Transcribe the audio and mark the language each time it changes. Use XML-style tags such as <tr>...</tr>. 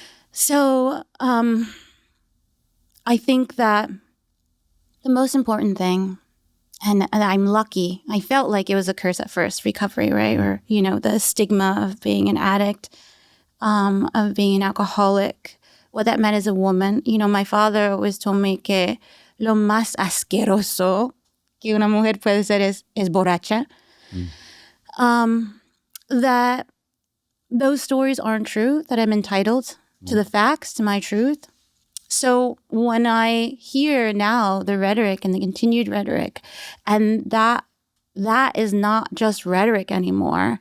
<en>So I think that the most important thing, and I'm lucky, I felt like it was a curse at first, recovery, right? Or, the stigma of being an addict, of being an alcoholic, what that meant as a woman. My father always told me</en> <es>que lo más asqueroso que una mujer puede ser es borracha.</es> <en>That those stories aren't true, that I'm entitled to the facts, to my truth. So when I hear now the rhetoric and the continued rhetoric, and that is not just rhetoric anymore.</en>